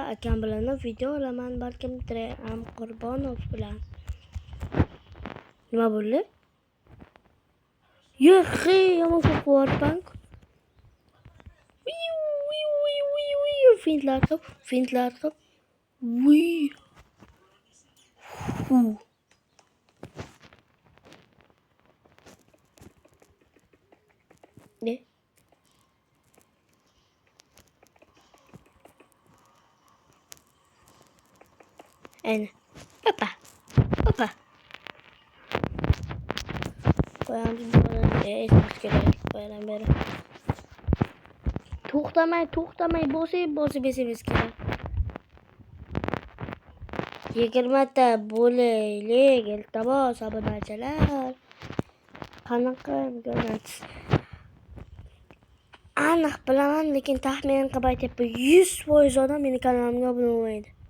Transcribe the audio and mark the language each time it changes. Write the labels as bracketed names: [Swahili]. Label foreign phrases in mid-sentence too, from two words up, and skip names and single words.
[Uzbek] Akam bilan video olaman, balkim Tram Qurbonov bilan. Nima bo'ldi? Yo'q, yomon qo'rqyapman. Fintlar qilib. [Turkish] Ne? Aynen. Hoppa. Koyalım böyle. [Uzbek] To'xtamay bosib besimiz kerak. 20 ta bo'laylik, iltimos obunachilar. Qanaqa ko'rasiz? Aniq bilaman, lekin taxmin qilib aytyapman, 100% odam meni kanalimga obuna bo'lmaydi.